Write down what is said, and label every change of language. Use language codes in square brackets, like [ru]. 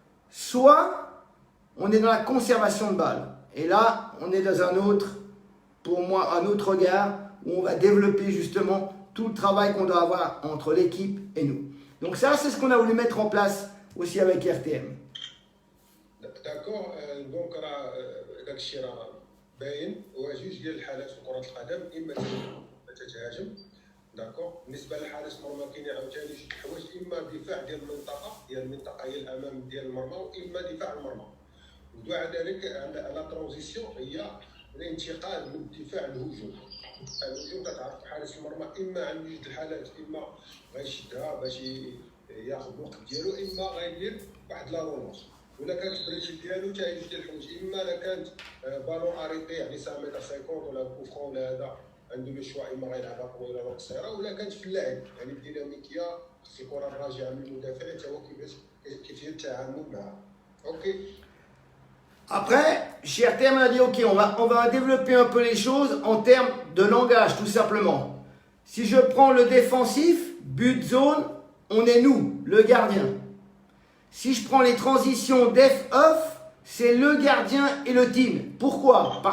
[fr] Soit on est dans la conservation de balles. Et là on est dans un autre, pour moi, un autre regard où on va développer justement tout le travail qu'on doit avoir entre l'équipe et nous. Donc ça, c'est ce qu'on a voulu mettre en place aussi avec RTM. D'accord, donc [ar] راه داك الشيء راه باين هو جوج ديال الحالات في كرة القدم، اما تتهاجم داكور. بالنسبة للحارس المرمى كاين عاوتاني جوج الحوايج، اما دفاع ديال المنطقة هي الامام ديال المرمى، واما دفاع المرمى. ودعا ذلك لا ترانزيسيون هي الانتقال من الدفاع للهجوم. الهجوم كتعرف حارس المرمى اما عنده جوج الحالات، اما غيشدها باش ياخذ الوقت ديالو، اما غيدير واحد لا رونونس. ولا كانت البريشي ديالو حتى هي جوج ديال الحوايج، اما لا كانت بالون اريتي يعني 5 متر 50 ولا كو فرون ولا هذا عنده لو شوا، اما غيلعبها طويله ولا قصيره، ولا كانت في اللاعب يعني الديناميكيه خص الكره الراجعه من المدافع حتى هو كيفيه التعامل معها. اوكي. [fr] Après, chez RTM, on a dit, ok, on va développer un peu les choses en termes de langage, tout simplement. Si je prends le défensif, but zone, on est nous, le gardien. Si je prends les transitions def-off, c'est le gardien et le team. Pourquoi?